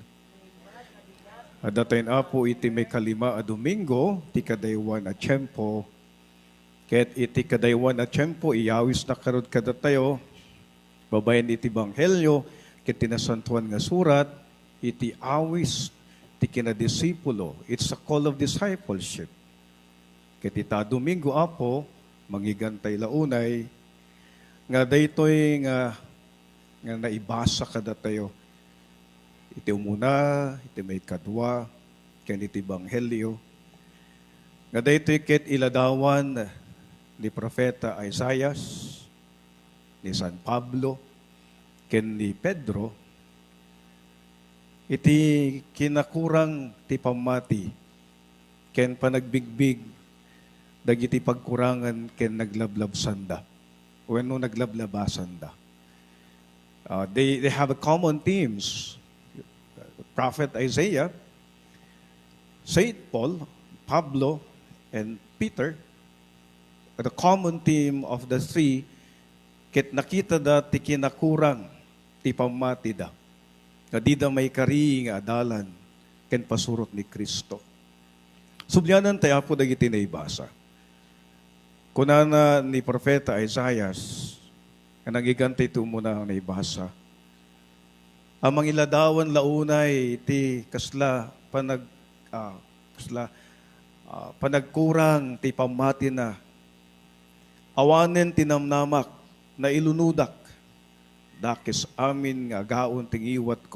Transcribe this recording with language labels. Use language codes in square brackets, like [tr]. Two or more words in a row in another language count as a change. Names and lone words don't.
[ilo] At datayin Apo iti may kalima a Domingo, ti kadaywan a tiyempo. Ket iti kadaywan a tiyempo, iyawis na karod kada tayo, babayan iti Ebanghelyo, ket tinasantuan nga surat, iti awis ti kinadisipulo. [en] It's a call of discipleship. [ilo] Ket ita Domingo Apo, mangigantay launay, nga daytoy nga naibasa kada tayo. Iti umuna, iti may kadwa, ken iti Ebanghelyo. Nga daytoy ket iladawan ni Propeta Isaias, ni San Pablo, ken ni Pedro, iti kinakurang ti pamati, ken panagbigbig, dagiti pagkurangan ken naglablabsanda. Wenno naglablabasan da. [en] They have a common themes. Prophet Isaiah, Saint Paul, Pablo, and Peter. The common theme of the three, [ilo] ket nakita da ti kinakurang ti pamati da. Kadida may kari nga adalan ken pasurot ni Kristo. Subyanan tayo po dagiti naibasa. Kunana ni Propeta Isaias, ang nagigante ito muna ang naibasa. Ang mangiladawan launay ti panagkurang ti pamati na awanen tinamnamak na ilunudak dakis amin nga gaon tingiwat ko.